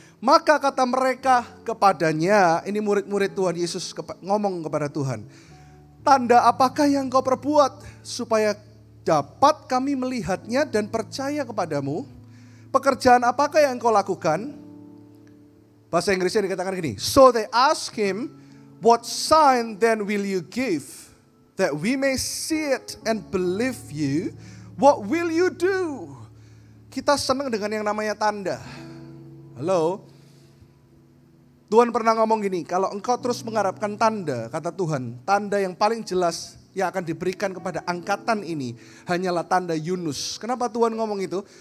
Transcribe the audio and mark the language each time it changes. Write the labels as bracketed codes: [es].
[id] Maka kata mereka kepadanya, ini murid-murid Tuhan Yesus ngomong kepada Tuhan. Tanda apakah yang kau perbuat supaya dapat kami melihatnya dan percaya kepadamu? Pekerjaan apakah yang kau lakukan? Bahasa Inggrisnya dikatakan gini. [en] So they ask him, what sign then will you give? That we may see it and believe you. What will you do? [id] Kita senang dengan yang namanya tanda. Halo? Tuhan pernah ngomong gini, kalau engkau terus mengharapkan tanda, kata Tuhan, tanda yang paling jelas yang akan diberikan kepada angkatan ini hanyalah tanda Yunus. Kenapa Tuhan ngomong itu?